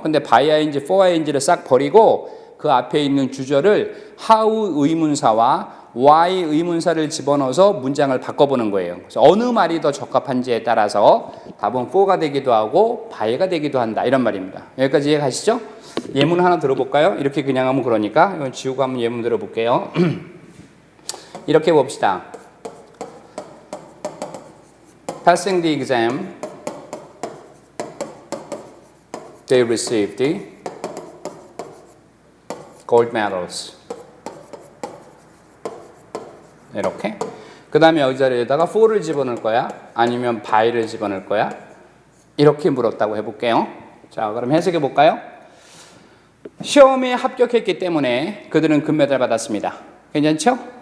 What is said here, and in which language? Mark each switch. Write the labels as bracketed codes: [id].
[ko] 근데 by ing, for ing를 싹 버리고 그 앞에 있는 주절을 how 의문사와 why 의문사를 집어넣어서 문장을 바꿔보는 거예요. 그래서 어느 말이 더 적합한지에 따라서 답은 for가 되기도 하고 by가 되기도 한다. 이런 말입니다. 여기까지 이해 가시죠? 예문 하나 들어볼까요? 이렇게 그냥 하면 그러니까 이건 지우고 한번 예문 들어볼게요. 이렇게 봅시다. [en] passing the exam, they received the gold medals. [ko] 이렇게. 그 다음에 여기 자리에다가 for를 집어넣을 거야? 아니면 by를 집어넣을 거야? 이렇게 물었다고 해볼게요. 자, 그럼 해석해 볼까요? 시험에 합격했기 때문에 그들은 금메달 받았습니다. 괜찮죠?